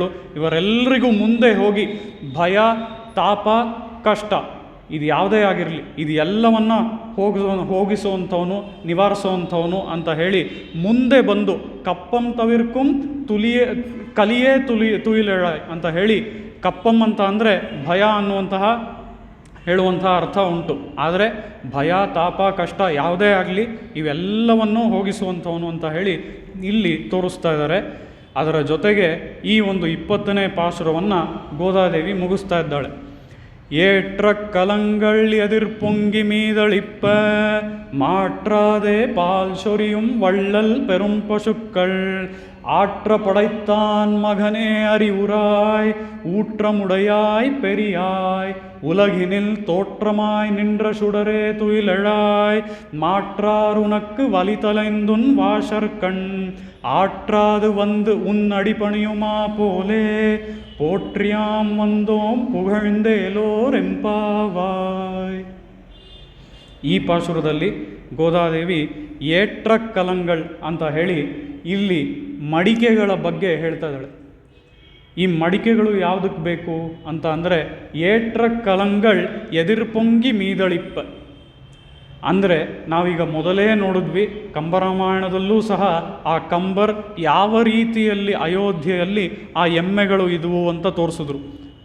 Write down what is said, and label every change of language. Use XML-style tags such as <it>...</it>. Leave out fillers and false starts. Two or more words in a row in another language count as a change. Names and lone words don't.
<kn>ಇವರೆಲ್ಲರಿಗೂ ಮುಂದೆ ಹೋಗಿ ಭಯ, ತಾಪ, ಕಷ್ಟ ಇದು ಯಾವುದೇ ಆಗಿರಲಿ ಇದು ಎಲ್ಲವನ್ನು ಹೋಗಿಸುವಂಥವನು, ನಿವಾರಿಸುವಂಥವನು ಅಂತ ಹೇಳಿ ಮುಂದೆ ಬಂದು</kn> <ta>கப்பம் தவிர்க்கும் கலியே துயிலெழ</ta> <kn>ಅಂತ ಹೇಳಿ, ಕಪ್ಪಂ ಅಂತ ಅಂದರೆ ಭಯ ಅನ್ನುವಂತಹ ಹೇಳುವಂತಹ ಅರ್ಥ ಉಂಟು. ಆದರೆ ಭಯ, ತಾಪ, ಕಷ್ಟ ಯಾವುದೇ ಆಗಲಿ ಇವೆಲ್ಲವನ್ನೂ ಹೋಗಿಸುವಂಥವನು ಅಂತ ಹೇಳಿ ಇಲ್ಲಿ ತೋರಿಸ್ತಾ ಇದ್ದಾರೆ. ಅದರ ಜೊತೆಗೆ ಈ ಒಂದು 20ನೇ ಪಾಶುರವನ್ನು ಗೋದಾದೇವಿ ಮುಗಿಸ್ತಾ ಇದ್ದಾಳೆ.</kn> <ta>ஏற்ற கலங்கள் எதிர் பொங்கி மீதளிப்ப மாற்றாதே பால் சொரியும் வள்ளல் பெரும் பசுக்கள் ஆற்ற படைத்தான் மகனே அறிவுராய் ஊற்றமுடையாய் பெரியாய் உலகினில் தோற்றமாய் நின்ற சுடரே துயிலெழாய் மாற்றார் உனக்கு வலிதலைந்துன் வாசற்கண் ஆற்றாது வந்து உன் அடிபணியுமா போலே போற்றியாம் வந்தோம் புகழ்ந்தேಲೋರೆಂಪಾವಾಯ್.</ta> <kn>ಈ ಪಾಶುರದಲ್ಲಿ ಗೋದಾದೇವಿ</kn> <ta>ஏற்ற கலங்கள்</ta> <kn>ಅಂತ ಹೇಳಿ ಇಲ್ಲಿ ಮಡಿಕೆಗಳ ಬಗ್ಗೆ ಹೇಳ್ತಾ ಇದ್ದಾಳೆ. ಈ ಮಡಿಕೆಗಳು ಯಾವುದಕ್ಕೆ ಬೇಕು ಅಂತ ಅಂದರೆ</kn> <ta>ஏற்ற கலங்கள் எதிர் பொங்கி மீதளிப்ப</ta> <kn>ಅಂದರೆ ನಾವೀಗ ಮೊದಲೇ ನೋಡಿದ್ವಿ ಕಂಬರಾಮಾಯಣದಲ್ಲೂ ಸಹ ಆ ಕಂಬರ್ ಯಾವ ರೀತಿಯಲ್ಲಿ ಅಯೋಧ್ಯೆಯಲ್ಲಿ ಆ ಎಮ್ಮೆಗಳು ಇದ್ವು ಅಂತ ತೋರಿಸಿದ್ರು.</kn>